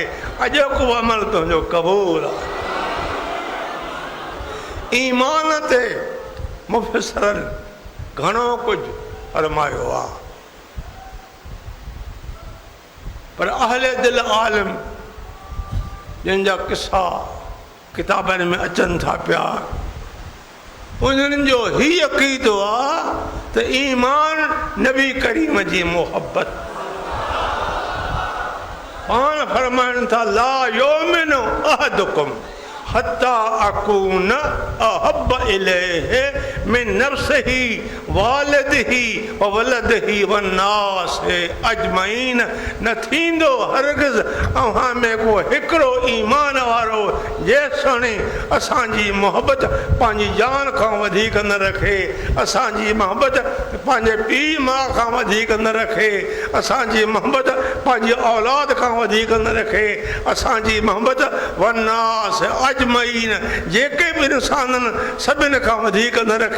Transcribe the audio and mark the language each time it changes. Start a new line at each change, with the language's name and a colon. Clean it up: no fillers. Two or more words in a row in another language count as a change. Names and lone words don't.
Sindhi: अॼोको अमल तुंहिंजो क़बूल आहे। ईमान ते मुफ़स्सिरनि घणो कुझु फरमायो आहे, पर अहले दिल आलिम जिन जा किसा किताबनि में अचनि था पिया, उन्हनि जो ही अक़ीदो आहे त ईमान नबी करीम जी मोहब्बत। पाण फरमाइनि था
Arabic: لا يؤمن أحدكم حتى أكون أحب إليه من نفسه ووالده و ولده والناس أجمعين.
Sindhi: न थींदो हरगिज़ अव्हां में को हिकिड़ो ईमान वारो जेसिताणी असांजी मोहबत पंहिंजी जान खां वधीक न रखे, असांजी मोहबत पंहिंजे पीउ माउ खां वधीक न रखे, असांजी मोहबत पंहिंजी औलाद खां वधीक न रखे, असांजी मोहबत
Arabic: والناس أجمعين,
Sindhi: जेके बि इंसाननि सभिनि खां वधीक न रखे।